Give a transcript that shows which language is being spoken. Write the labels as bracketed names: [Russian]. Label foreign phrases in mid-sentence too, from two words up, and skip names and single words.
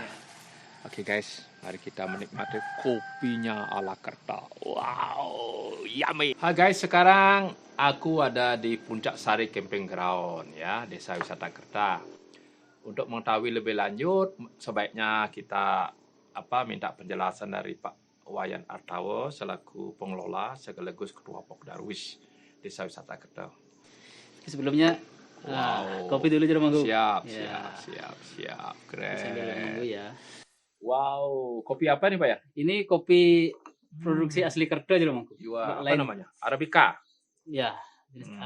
[Indonesian] Oke guys, mari kita menikmati kopinya ala Kerta. [English] Wow, yummy. [Indonesian] Hai guys, sekarang aku ada di Puncak Sari Camping Ground ya, Desa Wisata Kerta. Untuk mengetahui lebih lanjut, sebaiknya kita minta penjelasan dari Pak Wayan Artawo selaku pengelola sekaligus Ketua Pokdarwis Desa Wisata Kerta. Sebelumnya Wow. kopi dulu jeruk mangku. Siap, Ya. siap. Sambil nunggu Keren. ya. Wow, kopi apa nih Pak ya? Ini kopi produksi asli Kerto jeruk mangku. Apa Lain. namanya? Arabica. Ya, jenis Hmm.